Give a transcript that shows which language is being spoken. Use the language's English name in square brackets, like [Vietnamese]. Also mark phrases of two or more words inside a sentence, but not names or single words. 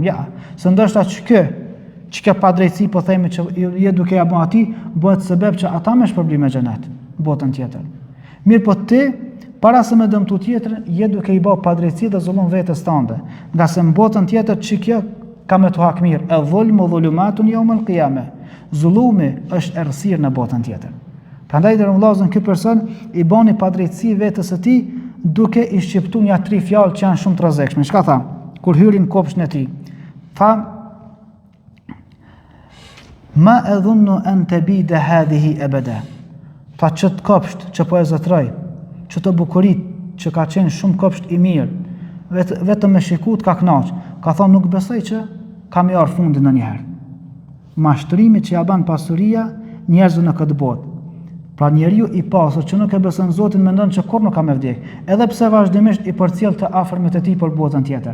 [Albanian] Ja, se ndoshta çka padrejtësi po themi që je duke ja bën atij, bëhet sebeb që ata më shpërblim me xhenet, botën tjetër. Mirë po ti, para se me dëmtu tjetrin, je duke i bë padrejtësi dhe zullum vetes tande, nga se në botën tjetër ç'kjo ka me të hak mirë, e [Arabic] الظلم ظلمات يوم القيامة. [Albanian] Zullumi është errësirë në botën tjetër. Prandaj deri vllazën ky person i bani padrejtësi vetes së tij duke i shqiptuar ja 3 fjalë që janë shumë të rrezikshme. Çka tha? Kur hyrin në kopshtin e tij. Tha: [Arabic] ما أظن أن تبيد هذه أبدا. [Albanian] Tha ç't kopsht që po e zotroj, ç't bukurit që ka qenë shumë kopsht i mirë, vetëm me shikut ka kënaq. Ka thonë nuk besoj që kam marrë fundin ndonjëherë. Mashtrimi që ja ban pasuria njerëzve në këtë botë. Pra njeriu i pasur që nuk e beson Zotin mendon që kur nuk ka me vdek, edhe pse vazhdimisht i përcjell të afërmit e tij për botën tjetër.